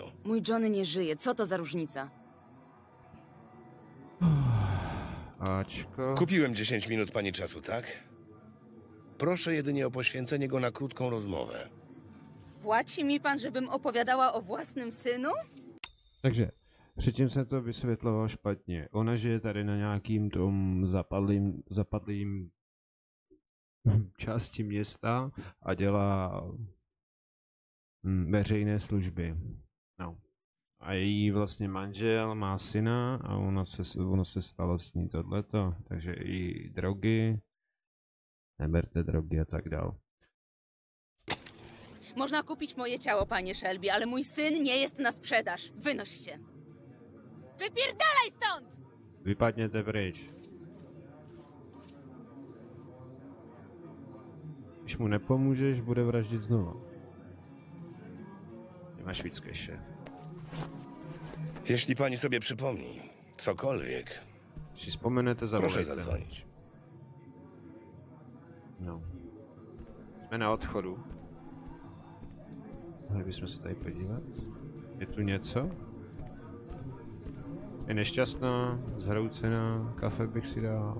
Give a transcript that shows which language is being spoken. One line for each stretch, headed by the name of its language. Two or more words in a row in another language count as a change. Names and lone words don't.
Polish: Mój Johnny nie żyje, co to za różnica?
Czech: Ačko.
Polish: Kupiłem 10 minut pani czasu, tak? Proszę jedynie o poświęcenie go na krótką rozmowę. Płaci mi pan, żebym opowiadała o własnym synu?
Czech: Takže, předtím jsem to vysvětloval špatně. Ona žije tady na nějakým tom zapadlým části města a dělá veřejné služby. No. A její vlastně manžel má syna a ono se stalo s ní tohleto. Takže i drogy, neberte drogy a tak dál.
Polish: Można kupić moje ciało, panie Shelby, ale mój syn nie jest na sprzedaż. Wynoś się. Wypierdalaj stąd!
Czech: Vypadněte pryč. Když mu nepomůžeš, bude vraždit znovu. Nemáš víc keše.
Polish: Jeśli pani sobie przypomni cokolwiek,
Czech: Když si vzpomenete,
Polish: proszę
Czech: zavolejte.
Polish: zadzwonić.
Czech: No. Jsme na odchodu. Mohli bychom se tady podívat. Je tu něco? Je nešťastná, zhroucená, kafe bych si dal.